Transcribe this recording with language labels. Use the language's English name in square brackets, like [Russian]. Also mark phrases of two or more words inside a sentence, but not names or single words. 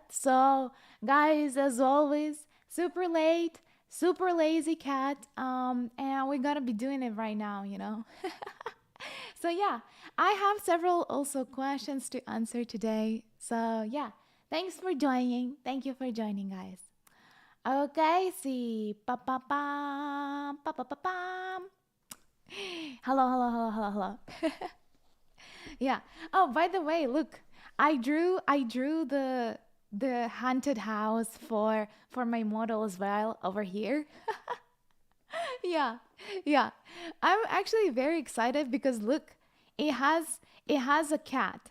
[English] So, guys, as always, super late, super lazy cat. And we're gonna be doing it right now. So, yeah, I have several also questions to answer today. So, yeah, thanks for joining. Thank you for joining, guys. Okay, see. Pa pa pam, pa pa pa pam. Hello. Yeah. Oh, by the way, look, I drew the haunted house for my model as well over here. Yeah. Yeah. I'm actually very excited because look, it has a cat.